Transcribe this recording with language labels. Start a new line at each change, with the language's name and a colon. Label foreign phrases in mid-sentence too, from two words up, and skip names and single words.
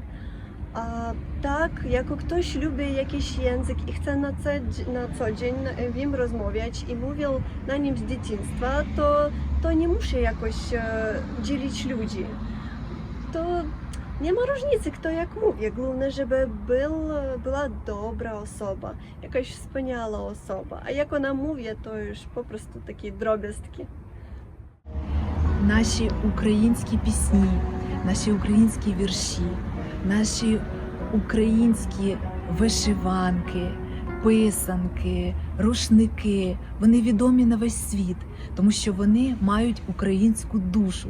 Polish: A tak, jako ktoś lubi jakiś język i chce na co dzień w nim rozmawiać i mówił na nim z dzieciństwa, to nie musi jakoś dzielić ludzi. To nie ma różnicy, kto jak mówi. Główne, żeby była dobra osoba, jakaś wspaniała osoba. A jak ona mówi, to już po prostu takie drobiazgi.
Ukrainian: Наші українські пісні, наші українські вірші, наші українські вишиванки, писанки, рушники, вони відомі на весь світ, тому що вони мають українську душу.